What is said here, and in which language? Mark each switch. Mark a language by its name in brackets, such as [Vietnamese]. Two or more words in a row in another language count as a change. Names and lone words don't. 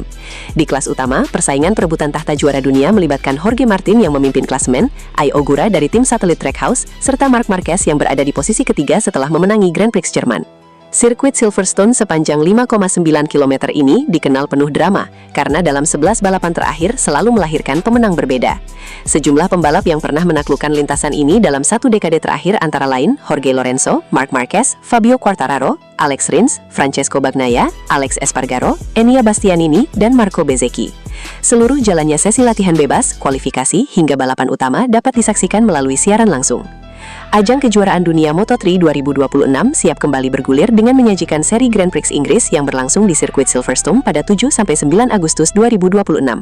[Indonesian] Di kelas utama, persaingan perebutan tahta juara dunia melibatkan Jorge Martin yang memimpin klasemen, Ai Ogura dari tim satelit Trackhouse, serta Marc Marquez yang berada di posisi ketiga setelah memenangi Grand Prix Jerman. Sirkuit Silverstone sepanjang 5,9 km ini dikenal penuh drama karena dalam 11 balapan terakhir selalu melahirkan pemenang berbeda. Sejumlah pembalap yang pernah menaklukkan lintasan ini dalam 1 dekade terakhir antara lain Jorge Lorenzo, Marc Marquez, Fabio Quartararo, Alex Rins, Francesco Bagnaia, Alex Espargaro, Enea Bastianini, dan Marco Bezzecchi. Seluruh jalannya sesi latihan bebas, kualifikasi, hingga balapan utama dapat disaksikan melalui siaran langsung. Ajang kejuaraan dunia Moto3 2026 siap kembali bergulir dengan menyajikan seri Grand Prix Inggris yang berlangsung di sirkuit Silverstone pada 7-9 Agustus 2026.